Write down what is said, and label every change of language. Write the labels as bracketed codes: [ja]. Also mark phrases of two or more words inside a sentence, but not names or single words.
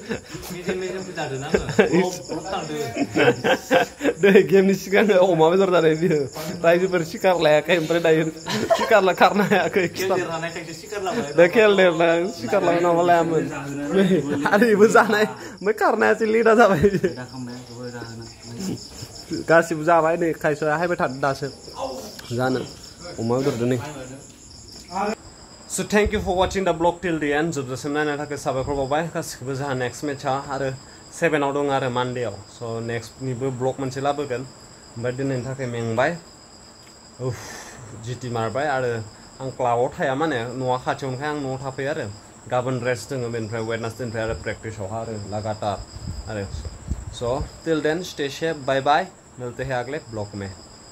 [brx] दै गेमनि सिगां अमा बेदर जानाय बियो रायजोफोर सिखार लायाखै ओमफ्राय दायो सिखार खारनो हायाखै दा खेल देरना सिखार लानो नामा लायामोन आरो बेबो जानाय ओमफ्राय खारनायासो लेटा जाबाय गासिबो जाबाय नै खायसेया हायबाय थादों दासो जानो अमा बेदरदो नै [en] So thank you for watching the vlog till the end. [brx] जोबजासिम नायनो थाखाय साबायखर बावबाय गासिबो जोंहा नेक्स्ट मेचआ आरो 7 आव दं आरो मानडेआव स' नेक्स्टनिबो ब्लग मोनसे लाबोगोन ओमफ्राय दिनैनि थाखाय मेंबाय जिटि मारबाय आरो आं क्लाबाव थाया माने न'आ खाथियावनोखाय आं न'आव थाफैयो आरो गाबोन रेस्ट दङ बेनिफ्राय वेडनेसडेनिफ्राय आरो प्रेक्टिसावहा आरो लागातार आरो [en] so till then stay safe bye bye [hi] मिलते हैं अगले ब्लॉग में